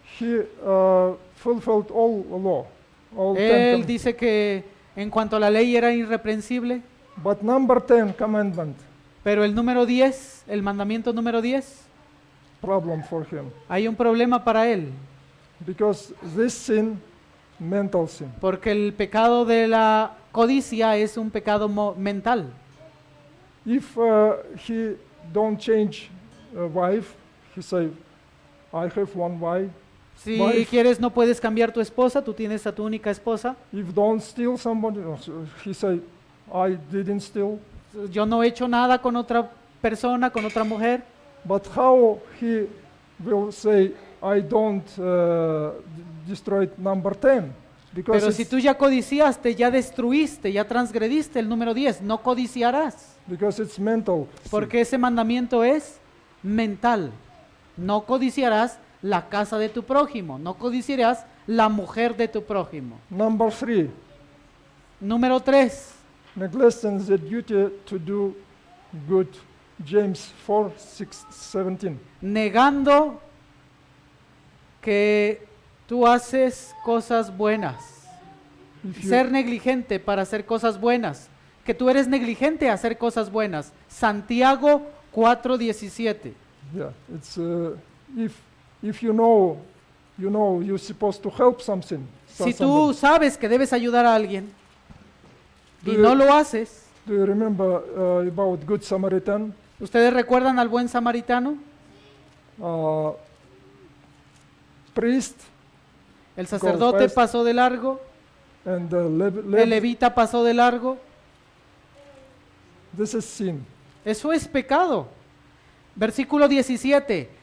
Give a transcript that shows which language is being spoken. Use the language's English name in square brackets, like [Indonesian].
[English] He fulfilled all law, all [Spanish] Él [English] 10 [Spanish] dice que en cuanto a la ley era irreprensible, [English] But number 10 commandment, [Spanish] pero el número 10, el mandamiento número 10, [English] problem for him. [Spanish] hay un problema para él, [English] Because this sin, mental sin. [Spanish] porque el pecado de la codicia es un pecado mental. [English] If he don't change wife, he say, I have one wife. [Spanish] Si [English] Wife. [Spanish] quieres no puedes cambiar tu esposa, tú tienes a tu única esposa. [English] If don't steal somebody, he say, I didn't steal. [Spanish] Yo no he hecho nada con otra persona, con otra mujer. [English] But how he will say, I don't destroy number 10? Because [Spanish] Pero si [English] it's, [Spanish] tú ya codiciaste, ya destruiste, ya transgrediste el número 10, no codiciarás. [English] because it's mental. sin. [Spanish] Porque ese mandamiento es mental. No codiciarás la casa de tu prójimo, no codiciarás la mujer de tu prójimo. [English] Number 3, [Spanish] Número 3, [English] neglecting the duty to do good. James 4:17. [Spanish] negando que tú haces cosas buenas. [English] If you- [Spanish] Ser negligente para hacer cosas buenas. Que tú eres negligente a hacer cosas buenas. Santiago 4:17. [English] Yeah, it's if you know you're supposed to help something. [Spanish] Si tú sabes que debes ayudar a alguien y [English] Do [Spanish] no [English] you- [Spanish] lo haces, [English] Do you remember about Good Samaritan? [Spanish] ¿ustedes recuerdan al buen samaritano? [English] Priest [Spanish] El sacerdote [English] past. [Spanish] pasó de largo, [English] and [Spanish] el levita pasó de largo. [English] This is sin. [Spanish] Eso es pecado. Versículo 17.